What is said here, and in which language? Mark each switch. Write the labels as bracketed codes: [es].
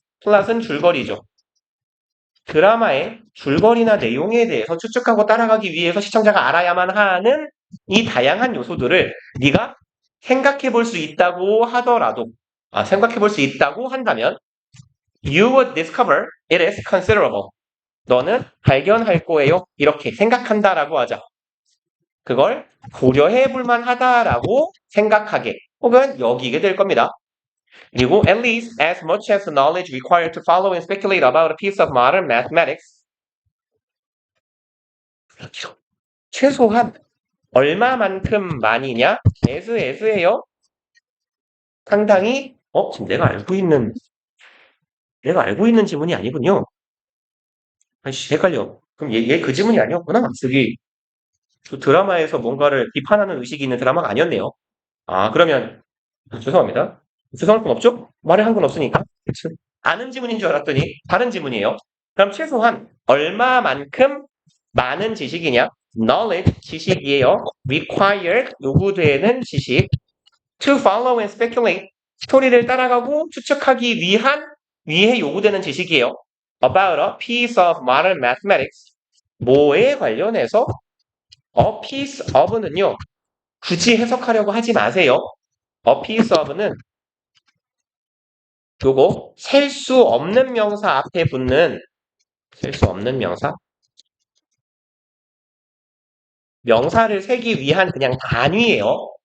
[ko] plot은 줄거리죠. 드라마의 줄거리나 내용에 대해서 추측하고 따라가기 위해서 시청자가 알아야만 하는 이 다양한 요소들을 네가 생각해볼 수 있다고 하더라도 생각해볼 수 있다고 한다면 [en] you would discover it is considerable. [ko] 너는 발견할 거예요. 이렇게 생각한다라고 하자. 그걸 고려해 볼 만하다라고 생각하게 혹은 여기게 될 겁니다. [en] 그리고 at least as much as the knowledge required to follow and speculate about a piece of modern mathematics [ko] 최소한 얼마만큼 많이냐? as예요. 상당히 지금 내가 알고 있는 지문이 아니군요. 아이씨 헷갈려. 그럼 얘 그 지문이 아니었구나. 저기 저 드라마에서 뭔가를 비판하는 의식이 있는 드라마가 아니었네요. 그러면 죄송합니다. 죄송할 건 없죠? 말을 한 건 없으니까. 그치? 아는 지문인 줄 알았더니 다른 지문이에요. 그럼 최소한 얼마만큼 많은 지식이냐? knowledge, 지식이에요. required, 요구되는 지식. [en] to follow and speculate, [ko] 스토리를 따라가고 추측하기 위해 요구되는 지식이에요. [en] about a piece of modern mathematics. [ko] 뭐에 관련해서 a piece of는요. 굳이 해석하려고 하지 마세요. a piece of는 요거 셀 수 없는 명사 앞에 붙는 셀 수 없는 명사를 세기 위한 그냥 단위예요.